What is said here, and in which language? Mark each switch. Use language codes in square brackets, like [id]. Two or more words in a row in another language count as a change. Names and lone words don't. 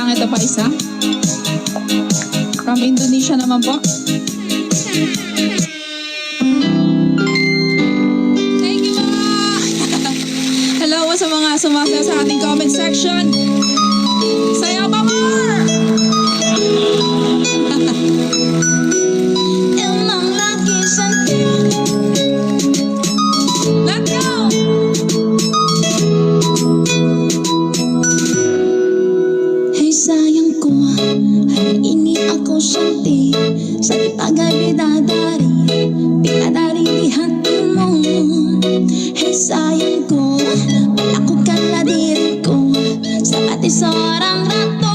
[tl] pa isa. [en] From Indonesia [tl] naman po. [en] Thank you po! [tl] Hello po sa mga sumasayaw sa ating [en] comment section. [tl] Sayaw pa more! [id] Emang lagi cantik. [en] Let's go! [id] Hey sayang ko, hari ini aku cantik. Sa bagay bidadari di hatimu. Hey sayang ko, melakukanlah diriku seperti seorang ratu.